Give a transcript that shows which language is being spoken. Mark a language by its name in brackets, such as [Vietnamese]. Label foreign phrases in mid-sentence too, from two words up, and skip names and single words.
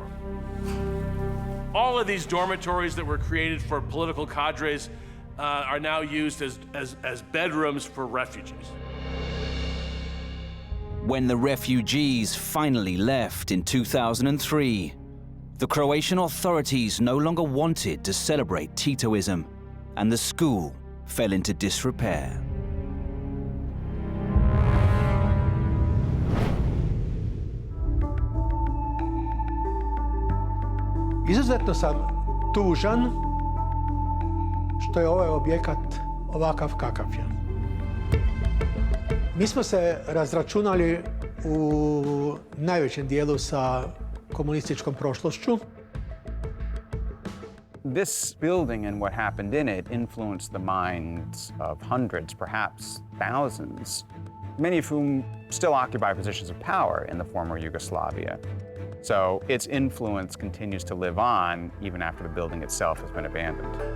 [English] All of these dormitories that were created for political cadres are now used as bedrooms for refugees. When the refugees finally left in 2003, the Croatian authorities no longer wanted to celebrate Titoism, and the school fell into disrepair. [Bosnian] Izuzetno sam tužan što je ovaj objekat ovakav kakav je. Mi smo se razračunali u najvećem dijelu sa komunističkom prošlošću. [English] This building and what happened in it influenced the minds of hundreds, perhaps thousands, many of whom still occupy positions of power in the former Yugoslavia. So its influence continues to live on even after the building itself has been abandoned.